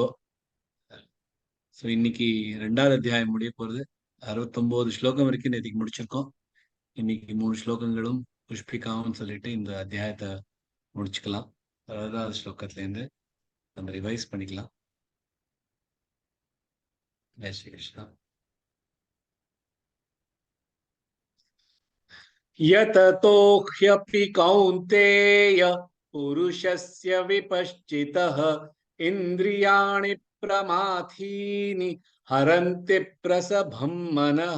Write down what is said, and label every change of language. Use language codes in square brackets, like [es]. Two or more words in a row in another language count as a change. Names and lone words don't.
[ta] ஸோ இன்னைக்கு 2வது அத்தியாயம் முடிய போறது. 69 ஸ்லோகம் வரைக்கும் நேற்றுக்கு முடிச்சிருக்கோம். இன்னைக்கு 3 ஸ்லோகங்களும் புஷ்பிகாவும் சொல்லிட்டு இந்த அத்தியாயத்தை முடிச்சுக்கலாம். 60வது ஸ்லோகத்துல இருந்து நம்ம ரிவைஸ் பண்ணிக்கலாம். ஜெய் ஸ்ரீ கிருஷ்ணா. [sa] यततो ह्यपि कौन्तेय पुरुषस्य विपश्चितः इन्द्रियाणि प्रमाथीनि हरन्ति प्रसभं मनः